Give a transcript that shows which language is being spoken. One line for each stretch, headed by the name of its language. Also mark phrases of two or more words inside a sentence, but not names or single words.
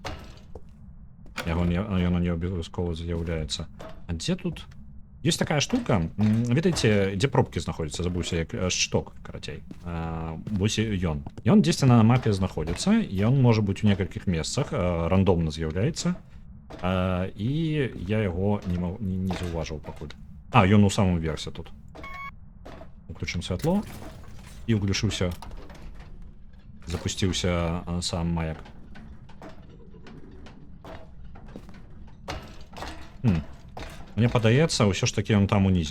Belarusian: Яно не абавязкова з'яўляецца. А дзе тут... Ёсць такая штука, ведаеце, дзе пробкі знаходзяцца, забыўся, як шток, карацей. Вось ён. Ён дзесьці на мапе знаходзіцца, ён можа быць у некалькіх месцах, рандомна з'яўляецца.
Ukrainian: І я його не зауважив пакуль.
Belarusian: А, ён у самому версе тут. Уключим святло. І углушыўся. Запусціўся сам маяк. Мне падаецца, ўсё ж такі ён там унізе.